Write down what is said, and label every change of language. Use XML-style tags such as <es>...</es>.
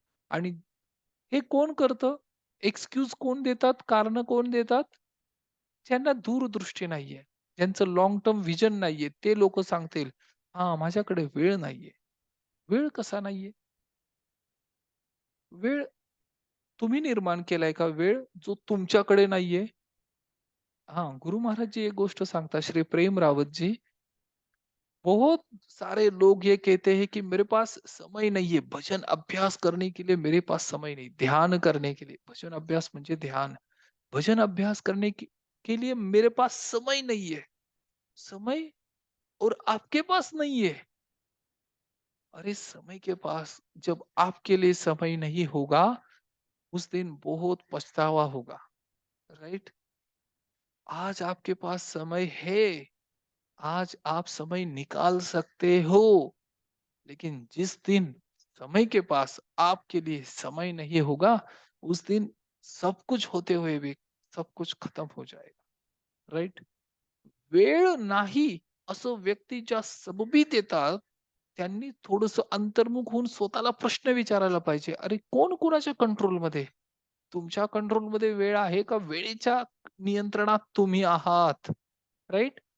<mr>आणि हे कोण करतं? एक्सक्यूज कोण देतात? कारणं कोण देतात? ज्यांना दूरदृष्टी नाहीये, ज्यांचं लाँग टर्म व्हिजन नाहीये, ते लोकं सांगतील, "हां, माझ्याकडे वेळ नाहीये." वेळ कसा नाहीये? वेळ तुम्ही निर्माण केलाय का वेळ जो तुमच्याकडे नाहीये? हां, गुरु महाराज जी एक गोष्ट सांगतात, श्री प्रेम रावत जी,</mr> <hi>बहुत सारे लोग ये कहते हैं कि मेरे पास समय नहीं है, भजन अभ्यास करने के लिए मेरे पास समय नहीं, ध्यान करने के लिए,</hi> <mr>भजन अभ्यास म्हणजे ध्यान,</mr> <hi>भजन अभ्यास करने के लिए मेरे पास समय नहीं है। समय और आपके पास नहीं है। अरे समय के पास जब आपके लिए समय नहीं होगा, उस दिन बहुत पछतावा होगा, राइट? आज आपके पास समय है, आज आप समय निकाल सकते हो, लेकिन जिस दिन समय के पास आपके लिए समय नहीं होगा, उस दिन सब कुछ होते हुए भी सब कुछ खत्म हो जाएगा, राइट?</hi> <mr>वेळ नाही असं व्यक्ती ज्या सबबीत येतात, त्यांनी थोडंसं अंतर्मुख होऊन स्वतःला प्रश्न विचारायला पाहिजे. अरे कोण कोणाच्या कंट्रोलमध्ये? तुमच्या कंट्रोलमध्ये वेळ आहे का वेळेच्या नियंत्रणात तुम्ही आहात? राइट?</mr>